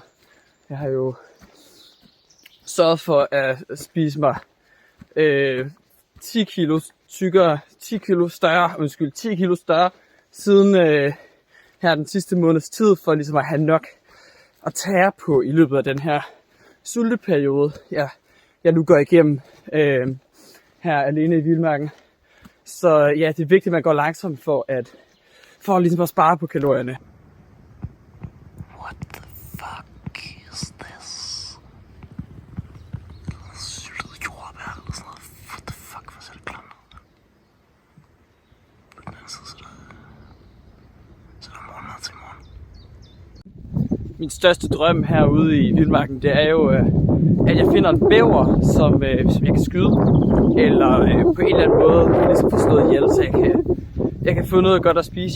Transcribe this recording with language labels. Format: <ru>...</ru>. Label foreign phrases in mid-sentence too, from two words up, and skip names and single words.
<da>Jeg har jo sørget for at spise mig 10 kilo større siden her den sidste måneds tid, for ligesom at have nok at tære på i løbet af den her sulteperiode, jeg nu går igennem her alene i vildmarken. Så ja, det er vigtigt, at man går langsomt for ligesom at spare på kalorierne.</da> <en>What the fuck is this?</en> <da>Syltet jordbær eller sådan noget.</da> <en>What the fuck,</en> <da>hvor ser det klamt ud? På den anden side, så der morgenmad til i morgen. Min største drøm herude i vildmarken, det er jo, at jeg finder en bæver, som jeg kan skyde. Eller på en eller anden måde ligesom få slået ihjel, så jeg kan få noget godt at spise.</da>